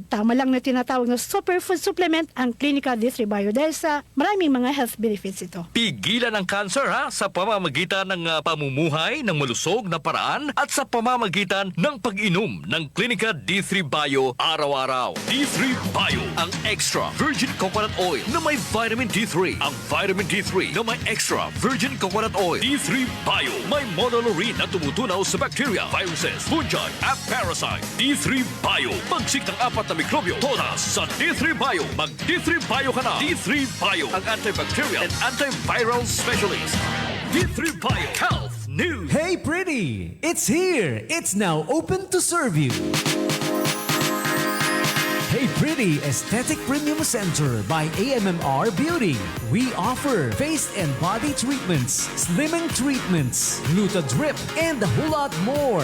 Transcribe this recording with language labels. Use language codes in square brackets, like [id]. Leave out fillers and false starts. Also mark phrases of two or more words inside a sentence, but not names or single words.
[tl] Tama lang na tinatawag na [en] superfood supplement [tl] ang Clinica D3 Bio dahil sa maraming mga [en] health benefits [tl] ito. Pigilan ang cancer sa pamamagitan ng pamumuhay ng malusog na paraan at sa pamamagitan ng pag-inom ng Clinica D3 Bio araw-araw. D3 Bio, ang [en] extra virgin coconut oil [tl] na may vitamin D3. Ang vitamin D3 na may [en] extra virgin coconut oil. [tl] D3 Bio, may monolaurine na tumutunaw sa bacteria, viruses, fungi at parasite. D3 Bio, pagsik ng 4 na mikrobyo. Todas sa D3 Bio. Mag D3 Bio ka na. D3 Bio, ang [en] antibacterial and antiviral specialist. [tl] D3 Bio Health News. [en] Hey pretty! It's here! It's now open to serve you. Hey Pretty Aesthetic Premium Center by AMMR Beauty. We offer face and body treatments, slimming treatments, Gluta Drip, and a whole lot more.